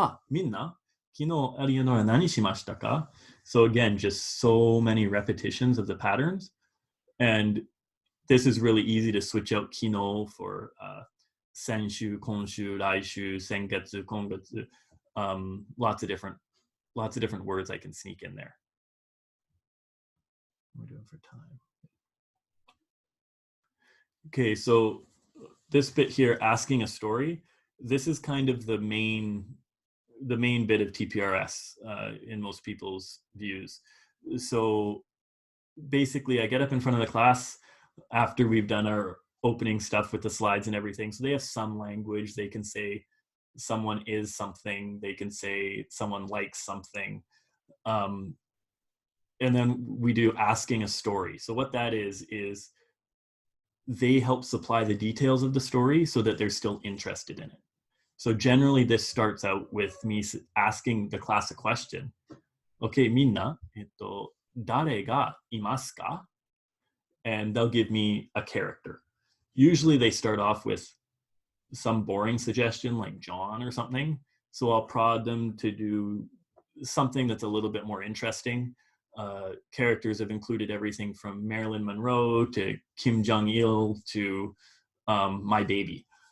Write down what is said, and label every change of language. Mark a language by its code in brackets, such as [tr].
[ja] みんな、昨日エリアノラ何しましたか? [en] So again, just so many repetitions of the patterns. And this is really easy to switch out kino for [ja] 先週、今週、来週、先月、今月. [en] Lots of different words I can sneak in there. What are we doing for time? Okay, so this bit here, asking a story, this is kind of the main bit of TPRS in most people's views. So basically, I get up in front of the class after we've done our opening stuff with the slides and everything. So they have some language. They can say someone is something. They can say someone likes something. And then we do asking a story. So what that is they help supply the details of the story so that they're still interested in it. So generally this starts out with me asking the class a question. [ja] Okay, みんな、誰がいますか? [en] And they'll give me a character. Usually they start off with some boring suggestion like John or something. So I'll prod them to do something that's a little bit more interesting. Characters have included everything from Marilyn Monroe to Kim Jong-il to my baby.